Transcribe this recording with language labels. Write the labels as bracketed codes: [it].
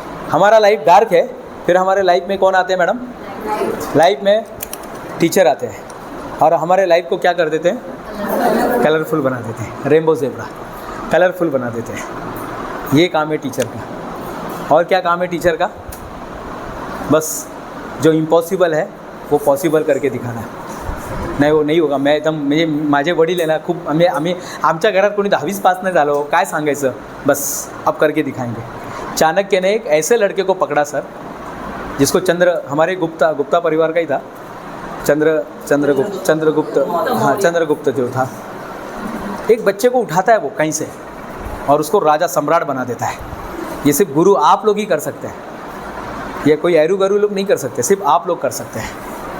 [hi] हमारा life dark है, फिर हमारे लाइफ में कौन आते हैं मैडम? लाइफ में टीचर आते हैं और हमारे लाइफ को क्या कर देते हैं? कलरफुल बना देते हैं, रेनबो ज़ेब्रा, कलरफुल बना देते हैं। ये काम है टीचर का। और क्या काम है टीचर का? बस जो इम्पॉसिबल है वो पॉसिबल करके दिखाना है। [mr] नाही [hi] वो नाही होगा, मैं एकदम [mr] म्हणजे माझे वडील आहे ना, खूप आम्ही आमच्या घरात कोणी 10वीच पास नाही झालो, काय सांगायचं, [hi] बस अब करके दिखाएंगे। चाणक्य ने एक ऐसे लड़के को पकड़ा सर, जिसको हमारे गुप्ता परिवार का ही था, चंद्रगुप्त जो था। एक बच्चे को उठाता है वो कहीं से और उसको राजा सम्राट बना देता है। ये सिर्फ गुरु आप लोग ही कर सकते हैं, ये कोई ऐरू गरू लोग नहीं कर सकते, सिर्फ आप लोग कर सकते हैं।